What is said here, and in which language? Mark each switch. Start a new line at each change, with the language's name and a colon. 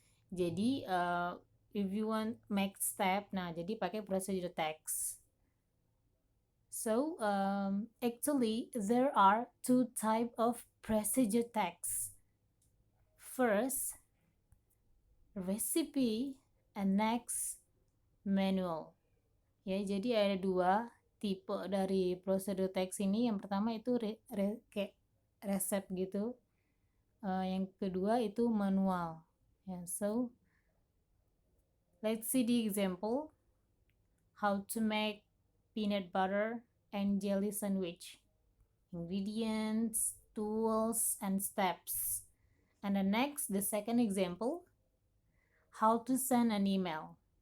Indonesian: Jadi
English: if you want make step,
Indonesian: nah jadi pakai
English: procedure text. So actually there are two type of procedure text. First, recipe, and next manual.
Indonesian: Ya, jadi ada dua tipe dari prosedur teks ini. Yang pertama itu kayak resep gitu. Yang kedua itu manual.
English: Ya, so let's see the example. How to make peanut butter and jelly sandwich. Ingredients, tools, and steps. And the second example, how to send an email.